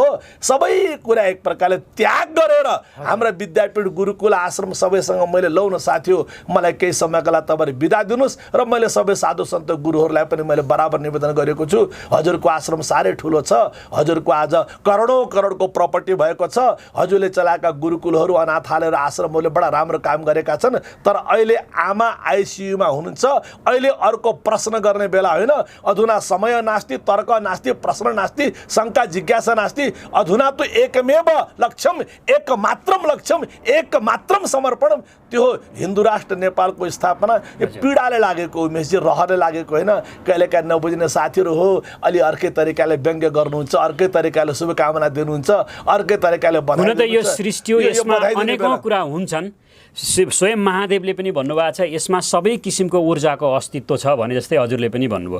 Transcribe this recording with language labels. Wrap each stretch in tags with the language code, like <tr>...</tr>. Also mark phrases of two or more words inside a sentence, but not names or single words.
<ne>सबै कुरा एक प्रकारले त्याग गरेर हाम्रा विद्यापीठ, गुरुकुल, आश्रम सबैसँग मैले लौ न साथी हो, मलाई केही समयका लागि तपाईहरु बिदा दिनुहोस् र मैले सबै साधु सन्त गुरुहरूलाई पनि मैले बराबर निवेदन गरेको छु। हजुरको आश्रम साह्रै ठुलो छ, हजुरको आज करोडौं करोडको प्रपर्टी भएको छ, हजुरले चलाएका गुरुकुलहरू, अनाथालय र आश्रमहरूले बडा राम्रो काम गरेका छन्। तर अहिले आमा आइसियुमा हुनुहुन्छ। अहिले अर्को प्रश्न गर्ने बेला होइन।</ne> <sa>अधुना समय नास्ति, तर्क नास्ति, प्रश्न नास्ति, शङ्का जिज्ञासा नास्ति। अधुना तो एकमेव लक्ष्यम, एकमात्रम लक्ष्यम, एकमात्रम समर्पणम,</sa> <ne>त्यो हिन्दू राष्ट्र नेपालको स्थापना। यो पीडाले लागेको उमेशजी, रहरले लागेको होइन। कहिलेकाहीँ नबुझ्ने साथीहरू हो, अलि अर्कै तरिकाले व्यङ्ग्य गर्नुहुन्छ, अर्कै तरिकाले शुभकामना दिनुहुन्छ, अर्कै तरिकाले हुन त यो सृष्टि हो, यसमा अनेकौं कुरा हुन्छन्। स्वयं महादेवले पनि भन्नुभएको छ यसमा सबै किसिमको ऊर्जाको अस्तित्व छ भने जस्तै हजुरले पनि भन्नुभयो।</ne>